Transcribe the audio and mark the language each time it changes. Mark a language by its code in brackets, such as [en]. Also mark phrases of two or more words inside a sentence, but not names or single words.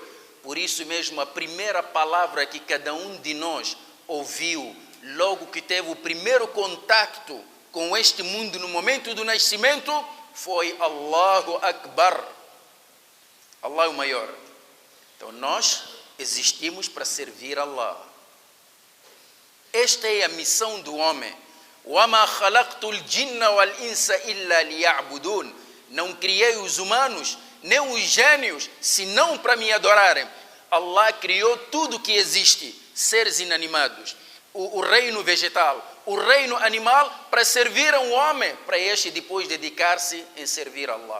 [pt] Por isso mesmo, a primeira palavra que cada um de nós ouviu, logo que teve o primeiro contacto com este mundo no momento do nascimento, foi [ar] الله أكبر. [pt] Allah é o maior. Então nós existimos para servir Allah. Esta é a missão do homem. [ar] وَمَا خَلَقْتُ الْجِنَّ وَالْإِنسَ إِلَّا لِيَعْبُدُونَ. [pt] Não criei os humanos, nem os gênios, senão para me adorarem. Allah criou tudo que existe, seres inanimados, o reino vegetal, o reino animal, para servir ao homem, para este depois dedicar-se em servir a Allah.